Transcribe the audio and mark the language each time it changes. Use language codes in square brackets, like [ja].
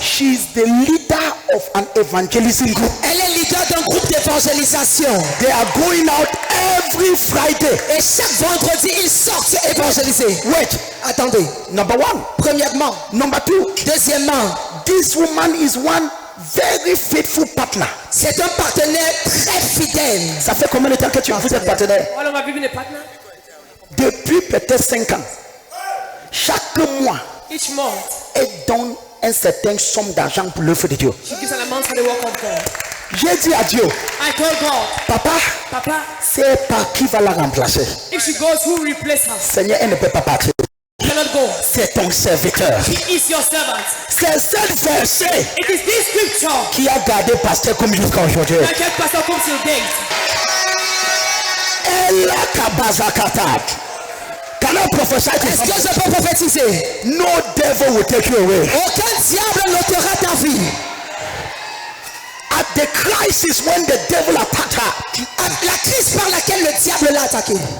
[en] She is the leader of an evangelism group. [fr] Elle est leader d'un groupe d'évangélisation. [en] They are going out every Friday. [fr] Et chaque vendredi, ils sortent évangéliser. [en] Wait, [fr] Attendez. [en] number one. [fr] Premièrement. [en] Number two, [fr] Deuxièmement, [en] this woman is one very faithful partner. [fr] c'est un partenaire très fidèle. Ça fait combien de temps que vous êtes partenaire? [en] How long have you been a partner? [fr] Depuis peut-être 5 ans. Chaque mois, [en] Each month, [fr] elle donne un certain somme d'argent pour l'œuvre de Dieu. [en] she gives an amount for the work of God. [fr] J'ai dit à Dieu, [en] I told God, [fr] papa, Papa, c'est par qui va la remplacer? [en] if she goes, who will replace her? [fr] Seigneur, elle ne peut pas partir. [en] She cannot go. [fr] C'est ton serviteur. [en] He is your servant. [fr] C'est ce verset [en] It is this scripture [fr] qui a gardé pasteur comme jusqu'à aujourd'hui. [en] that kept Pastor Combs till date. [fr] Elle a kabazakata. [en] Can I prophesy to [fr] Est-ce que [en] somebody? [fr] je peux prophétiser? [en] No devil will take you away. [fr] Aucun diable notera ta vie. [en] At the crisis when the devil attacked her, [fr] La crise par laquelle le diable l'a attaqué.